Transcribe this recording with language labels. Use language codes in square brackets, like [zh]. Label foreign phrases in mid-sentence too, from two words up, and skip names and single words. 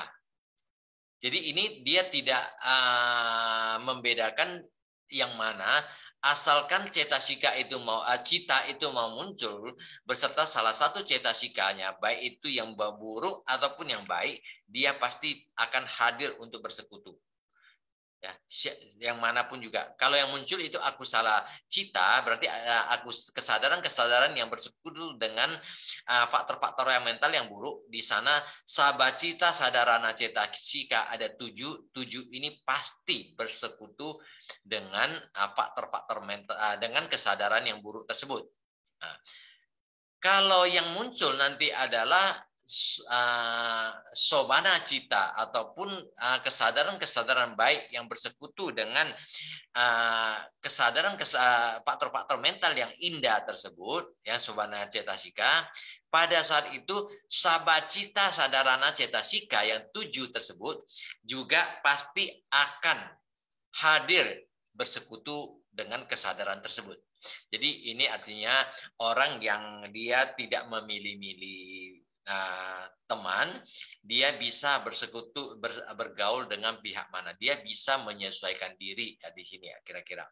[id] Jadi ini dia tidak membedakan yang mana, asalkan cetasika itu cita itu mau muncul beserta salah satu cetasikanya, baik itu yang buruk ataupun yang baik, dia pasti akan hadir untuk bersekutu. Ya, yang manapun juga. Kalau yang muncul itu [pi] akusala cita, [id] berarti kesadaran yang bersekutu dengan faktor-faktor yang mental yang buruk. Di sana [pi] sabacita sadarana cetasika [id] ada 7. 7 ini pasti bersekutu dengan faktor-faktor mental, dengan kesadaran yang buruk tersebut. Nah, kalau yang muncul nanti adalah [pi] sobana cita [id] ataupun kesadaran-kesadaran baik yang bersekutu dengan faktor-faktor mental yang indah tersebut, yang [pi] sobana cetasika, [id] pada saat itu [pi] sabacita sadarana cetasika [id] yang 7 tersebut juga pasti akan hadir bersekutu dengan kesadaran tersebut. Jadi ini artinya orang yang dia tidak memilih-milih teman, dia bisa bersekutu bergaul dengan pihak mana, dia bisa menyesuaikan diri ya, di sini ya kira-kira.